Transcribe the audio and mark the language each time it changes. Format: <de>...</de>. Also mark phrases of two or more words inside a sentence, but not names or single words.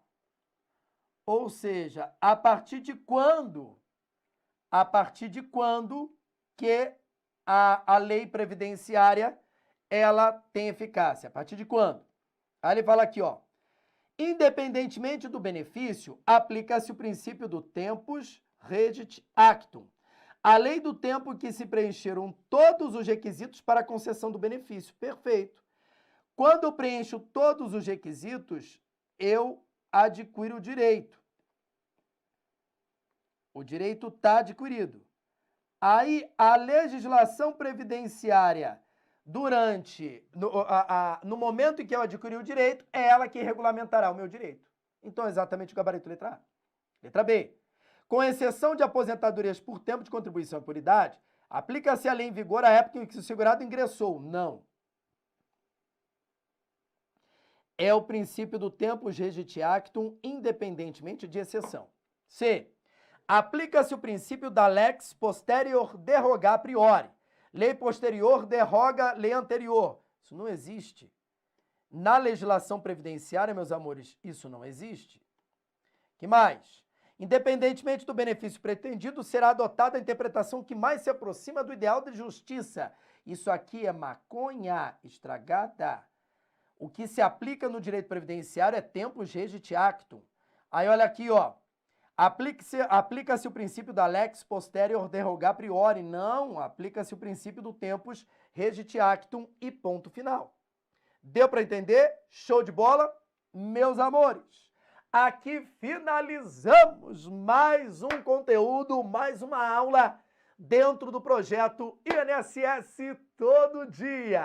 <pt>Ou seja, a partir de quando que a lei previdenciária ela tem eficácia? A partir de quando? Aí ele fala aqui, ó. Independentemente do benefício, aplica-se o princípio do</pt> <la>tempus regit actum.</la> <pt>A lei do tempo em que se preencheram todos os requisitos para a concessão do benefício. Perfeito. Quando eu preencho todos os requisitos, eu adquiro o direito. O direito está adquirido. Aí, a legislação previdenciária, no momento em que eu adquiri o direito, é ela que regulamentará o meu direito. Então, é exatamente o gabarito letra A. Letra B. Com exceção de aposentadorias por tempo de contribuição e por idade, aplica-se a lei em vigor à época em que o segurado ingressou. Não. É o princípio do</pt> <la>tempus regit actum,</la> <pt>independentemente de exceção. C. Aplica-se o princípio da</pt> <la>lex posterior deroga a priori.</la> <pt>Lei posterior derroga lei anterior. Isso não existe. Na legislação previdenciária, meus amores, isso não existe. Que mais? Independentemente do benefício pretendido, será adotada a interpretação que mais se aproxima do ideal de justiça. Isso aqui é maconha estragada. O que se aplica no direito previdenciário é</pt> <la>tempus regit actum.</la> <pt>Aí olha aqui, ó. Aplica-se o princípio da</pt> <la>lex posterior deroga priori.</la> <pt>Não, aplica-se o princípio do</pt> <la>tempus regit actum</la> <pt>e ponto final. Deu para entender? Show de bola? Meus amores, aqui finalizamos mais um conteúdo, mais uma aula dentro do projeto INSS Todo Dia.</pt>